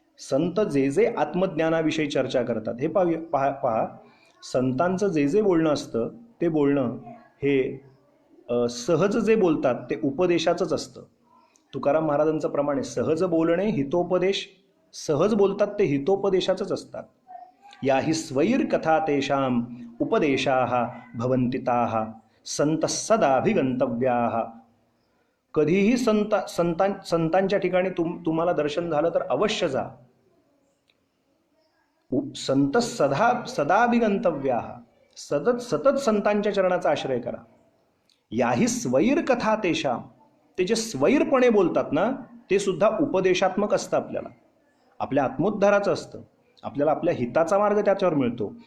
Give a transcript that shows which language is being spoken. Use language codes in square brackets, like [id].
[mr] संत जे जे आत्मज्ञानाविषयी चर्चा करतात, हे पहा संतांचं जे जे बोलणं असतं ते बोलणं हे सहज जे बोलतात ते उपदेशाचंच असतं. तुकाराम महाराजांचं प्रमाणे सहज बोलणे हितोपदेश, सहज बोलतात ते हितोपदेशाचंच असतात. [sa] याही स्वैर कथा तेषाम उपदेशाः भवन्ति ताः संत सदाभिगंतव्याः. [mr] कधीही संतांच्या ठिकाणी तुम्हाला दर्शन झालं तर अवश्य जा. [sa] संत सदाभिगंतव्याः, [mr] सतत संतांच्या चरणाचा आश्रय करा. [sa] याही स्वैर कथा तेषाम, [mr] ते जे स्वैरपणे बोलतात ना ते सुद्धा उपदेशात्मक असतं, आपल्या आत्मोद्धाराचं असतं, आपल्याला आपल्या हिताचा मार्ग त्याच्यावर मिळतो.